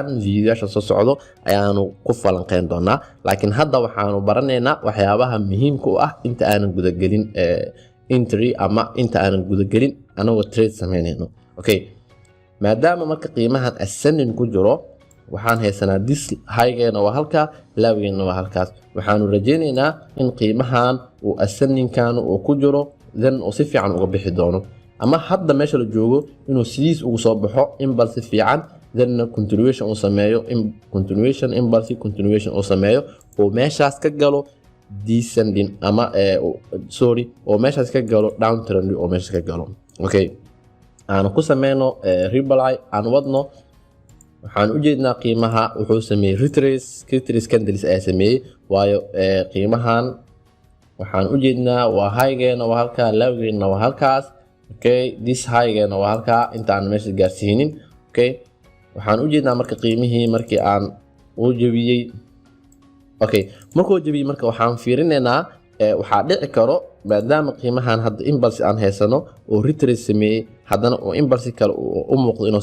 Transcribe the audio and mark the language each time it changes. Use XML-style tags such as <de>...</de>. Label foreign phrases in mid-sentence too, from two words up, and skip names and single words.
<so>fiidiyoyaasha soo socdo ayaanu ku falanqeyn doonaa laakiin hadda waxaanu baranaynaa waxyaabaha muhiimka u ah inta aanan gudagelin entry ama inta aanan gudagelin anagoo trade sameynayno okay maadaama marka qiimahan ascending ku jiro waxaan haysanaa</so> <en>this high-geena</en> <so>waa halka lawgeena waa halkaas waxaanu rajaynaynaa in qiimahan uu ascendingkan uu ku jiro then uu si fiican uga bixi doono ama hadda meesha la joogo inuu sidiis ugu soo baxo impulse fiican</so> <en>then continuation</en> <so>uu sameeyo continuation uu sameeyo oo meeshaas ka galo descending ama oo meeshaas ka galo</so> <en>down trend</en> <so>oo meeshaas ka galo okay aan ku sameyno reply aan wadno waxaan u jeednaa qiimaha wuxuu sameeyey</so> <en>retrace candles</en> <so>ayaa sameeyey waayo qiimahan waxaan u jeednaa waa high-geena waa halkaa lawgeena waa halkaas okay</so> <en>this high-geena</en> <so>waa halkaa intaan meesha gaarsiinin okay waxaan u jeednaa marka qiimihii markii aan u jabiyey okay markuu jabiyey marka waxaan fiirinaynaa waxaa dhici karo maadaama qiimahan hadda impulse aan haysano oo retrace sameeyey haddana oo impulse kale u muuqdo inuu</so>